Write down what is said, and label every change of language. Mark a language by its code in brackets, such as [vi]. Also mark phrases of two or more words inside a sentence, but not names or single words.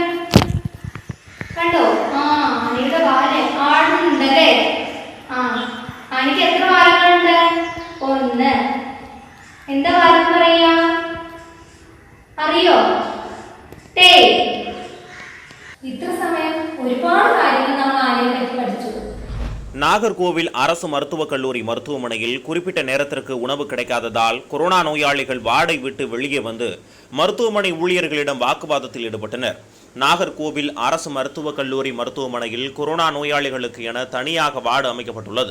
[ml] കണ്ടോ? ആനയുടെ വാല് ആടുണ്ടല്ലേ? ആനയ്ക്ക് എത്ര വാലുകളുണ്ട്? 1. എന്താ വാലെന്ന് പറയാ? അറിയോ? ടേൽ. ഇത്ര സമയം ഒരുപാട് കാര്യങ്ങൾ നമ്മൾ ആനയെ പറ്റി പഠിച്ചു. [ta] நாகர்கோவில் அரசு மருத்துவக் கல்லூரி மருத்துவமனையில் குறிப்பிட்ட நேரத்திற்கு உணவு கிடைக்காததால் கொரோனா நோயாளிகள் வார்டை விட்டு வெளியே வந்து மருத்துவமனை ஊழியர்களிடம் வாக்குவாதத்தில் ஈடுபட்டனர். நாகர்கோவில் அரசு மருத்துவக் கல்லூரி மருத்துவமனையில் கொரோனா நோயாளிகளுக்கு என தனியாக வார்டு அமைக்கப்பட்டுள்ளது.